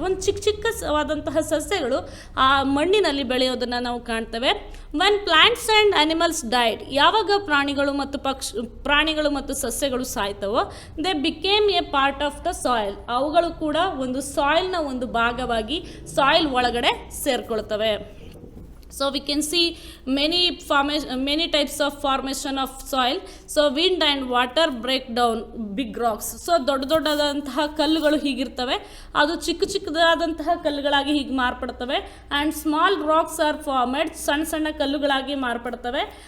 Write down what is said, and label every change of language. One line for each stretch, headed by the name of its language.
Kannada: ಒಂದು ಚಿಕ್ಕವಾದಂತಹ ಸಸ್ಯಗಳು ಆ ಮಣ್ಣಿನಲ್ಲಿ ಬೆಳೆಯೋದನ್ನು ನಾವು ಕಾಣ್ತೇವೆ.
English: when plants and animals died,
Kannada: ಯಾವಾಗ ಪ್ರಾಣಿಗಳು ಮತ್ತು ಸಸ್ಯಗಳು ಸಾಯ್ತವೋ,
English: They became a part of the soil.
Kannada: ಅವುಗಳು ಕೂಡ ಒಂದು ಸಾಯಿಲ್ನ ಒಂದು ಭಾಗವಾಗಿ ಸಾಯಿಲ್ ಒಳಗಡೆ ಸೇರ್ಕೊಳ್ತವೆ.
English: So we can see many types of formation of soil. So wind and water break down big rocks.
Kannada: So ದೊಡ್ಡದಾದಂತಹ ಕಲ್ಲುಗಳು ಹೀಗಿರ್ತವೆ, ಅದು ಚಿಕ್ಕದಾದಂತಹ ಕಲ್ಲುಗಳಾಗಿ ಹೀಗೆ ಮಾರ್ಪಡ್ತವೆ.
English: and small rocks are formed,
Kannada: ಸಣ್ಣ ಕಲ್ಲುಗಳಾಗಿ ಮಾರ್ಪಡ್ತವೆ.